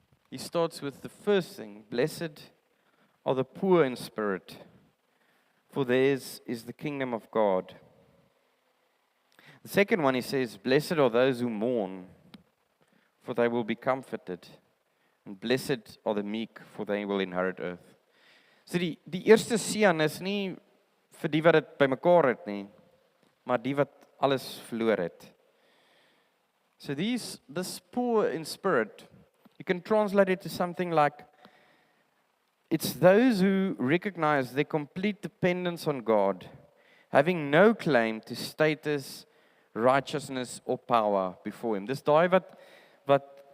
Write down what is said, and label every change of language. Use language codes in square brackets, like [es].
[en] He starts with the first thing, blessed are the poor in spirit, for theirs is the kingdom of God. The second one he says, blessed are those who mourn, for they will be comforted. And blessed are the meek, for they will inherit earth. [af] So die eerste seën is nie vir die wat dit bymekaar het nie, maar die wat alles verloor het. [en] So this poor in spirit, you can translate it to something like, it's those who recognize their complete dependence on God, having no claim to status, righteousness or power before him. [af] Dis daai wat